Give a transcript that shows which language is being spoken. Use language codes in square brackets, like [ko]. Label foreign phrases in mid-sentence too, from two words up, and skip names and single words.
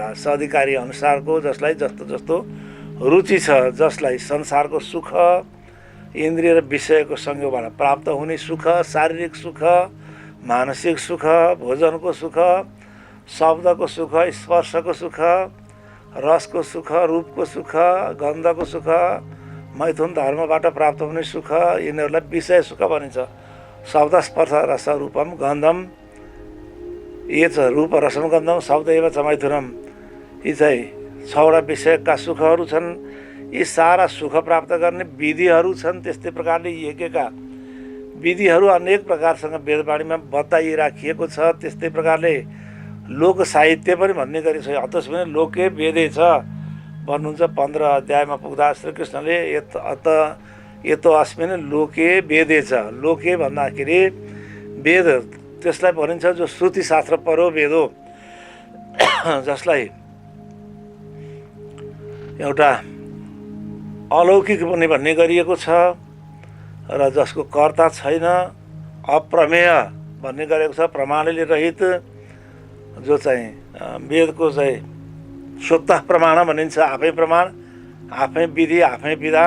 [ne] अधिकारी अनुसारको, जसलाई जस्तो जस्तो रुचि छ, जसलाई संसारको सुख, इन्द्रिय र विषयको संयोगबाट प्राप्त हुने सुख, शारीरिक सुख, मानसिक सुख, भोजनको सुख, शब्दको सुख, स्पर्शको सुख, रसको सुख, रूपको सुख, गन्धको सुख, मैथुन धर्मबाट प्राप्त हुने सुख, यिनीहरूलाई विषय सुख भनिन्छ। [sa] शब्द स्पर्श रस रूपम गन्धम, ये छ रूप रसम गन्धम शब्द एव च मैथुनम, [ne] यी चाहिँ 6वटा विषयका सुखहरू छन्। यी सारा सुख प्राप्त गर्ने विधिहरू छन्। त्यस्तै प्रकारले यज्ञका विधिहरू अनेक प्रकारसँग वेदवाणीमा बताइराखिएको छ। त्यस्तै प्रकारले लोक साहित्य पनि भन्ने गरी छ। अतस पनि [sa] लोके वेदे छ [ne] भन्नुहुन्छ 15 अध्यायमा पुग्दा श्रीकृष्णले [sa] यतो अस्मिन् लोके वेदे छ। [ne] लोके भन्दाखेरि वेद, त्यसलाई भनिन्छ जो श्रुति शास्त्र परो वेद हो, जसलाई एउटा अलौकिक पनि भन्ने गरिएको छ र जसको कर्ता छैन, अप्रमेय भन्ने गरेको छ, प्रमाणले रहित, जो चाहिँ वेदको चाहिँ स्वतः प्रमाण भनिन्छ, आफै प्रमाण, आफै विधि, आफै विधान।